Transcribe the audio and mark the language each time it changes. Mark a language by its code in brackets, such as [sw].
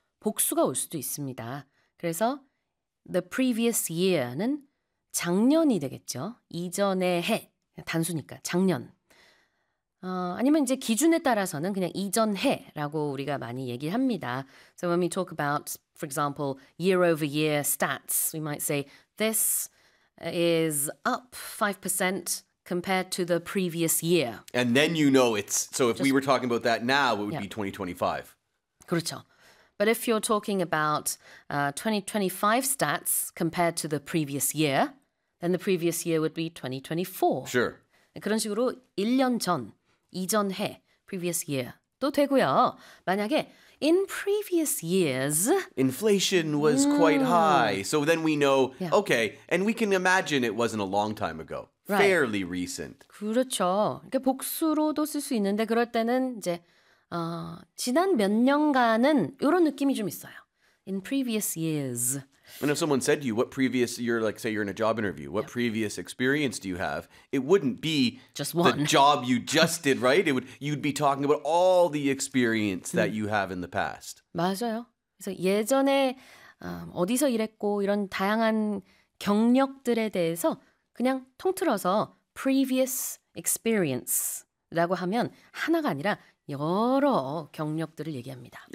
[ko] 복수가 올 수도 있습니다. 그래서 [en] the previous year [ko] 는 작년이 되겠죠. 이전의 해. 단수니까 작년. 아니면 이제 기준에 따라서는 그냥 이전 해라고 우리가 많이 얘기합니다. [en] So when we talk about, for example, year over year stats, we might say this is up 5% compared to the previous year. And then you know it's, so if we Just, were talking about that now, it would be 2025. [ko] 그렇죠. [en] But if you're talking about 2025 stats compared to the previous year, then the previous year would be 2024. Sure. [ko] 그런 식으로 1년 전, 이전 해, previous year 또 되고요. 만약에 [en] in previous years, Inflation was quite high. So then we know, okay, and we can imagine it wasn't a long time ago. Fairly recent. [ko] 그렇죠. 이렇게 복수로도 쓸수 있는데 그럴 때는 이제 지난 몇 년간은 이런 느낌이 좀 있어요. [en] In previous years. And if someone said to you, what previous, you're like, say you're in a job interview, what previous experience do you have? It wouldn't be Just the one. job you just did, right? You'd be talking about all the experience that you have in the past. [ko] 맞아요. 그래서 예전에 어디서 일했고 이런 다양한 경력들에 대해서 그냥 통틀어서 previous experience라고 하면 하나가 아니라 여러 경력들을 얘기합니다.